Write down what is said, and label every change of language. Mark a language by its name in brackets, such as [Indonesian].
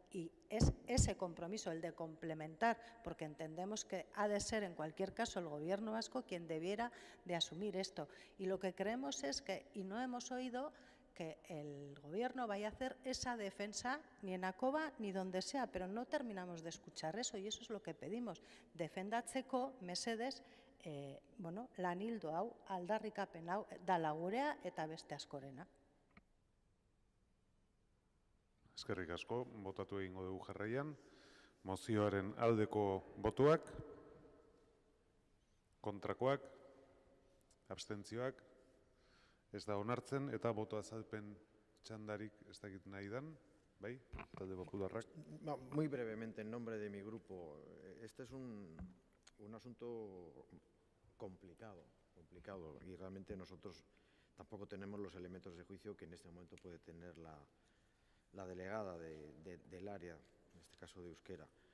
[Spanish] Y es ese compromiso, el de complementar, porque entendemos que ha de ser en cualquier caso el Gobierno vasco quien debiera de asumir esto. Y lo que creemos es que, y no hemos oído, que el Gobierno vaya a hacer esa defensa ni en Akoba ni donde sea, pero no terminamos de escuchar eso y eso es lo que pedimos. [Basque] Defendatzeko, mesedez, lan hildo hau, aldarrikapen hau, dala gurea eta beste askorena. Eskerrik asko, botatu egingo dugu jarraian. Mozioaren aldeko botuak, kontrakoak, abstentzioak, ez da onartzen, eta boto azalpen txandarik ez dakit nahi dan, bai, talde popularrak. [Spanish] Muy brevemente, en nombre de mi grupo, este es un asunto complicado, y realmente nosotros tampoco tenemos los elementos de juicio que en este momento puede tener la delegada del área, en este caso de euskera.